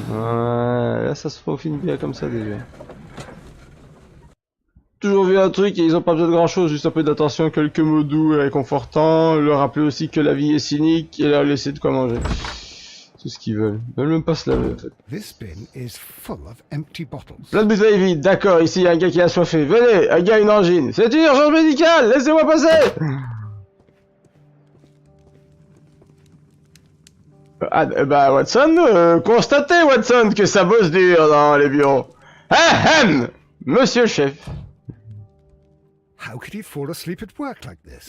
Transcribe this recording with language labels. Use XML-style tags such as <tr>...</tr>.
<fr>Ouais, là ça se profile bien comme ça déjà. Toujours vu un truc et ils ont pas besoin de grand chose, juste un peu d'attention, quelques mots doux et réconfortants, leur rappeler aussi que la vie est cynique et leur laisser de quoi manger. Tout ce qu'ils veulent. Ils veulent même pas se laver en fait.</fr> <en>This bin is full of empty bottles.</en> <fr>Plein de bouteilles vides, d'accord, ici il y a un gars qui a soifé. Venez, un gars a une angine. C'est une urgence médicale, laissez-moi passer. Ah, bah Watson, constatez Watson que ça bosse dur dans les bureaux. Ahem, monsieur le chef.</fr> <en>How could he fall asleep at work like this?</en>